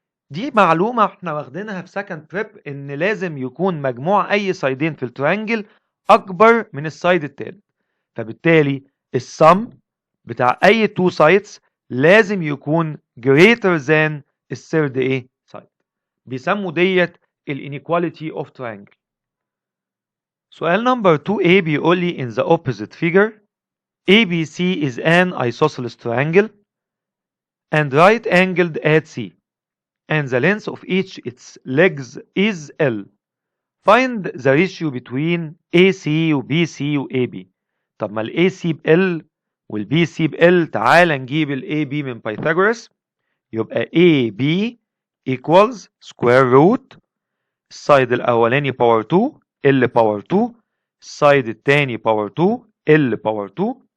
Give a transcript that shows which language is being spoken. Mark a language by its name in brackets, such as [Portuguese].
[Arabic] دي معلومة احنا واخدينها في [English] second prep [Arabic] ان لازم يكون مجموع اي سايدين في التريانجل اكبر من السايد التالت، فبالتالي السم بتاع اي [English] two sides [Arabic] لازم يكون [English] greater than [Arabic] الثيرد ايه side. بيسموا ديت [English] inequality of triangle. [Arabic] سؤال نمبر 2A بيقول لي [English] in the opposite figure ABC is an isosceles triangle and right angled at C and the length of each its legs is L. Find the ratio between AC و BC و AB. [Arabic] طب ما ال AC ب L وال BC ب L، تعال نجيب ال AB من Pythagoras. يبقى AB [English] equals square root [Arabic] السايد الأولاني باور 2 L باور 2، السايد التاني باور 2 L باور 2.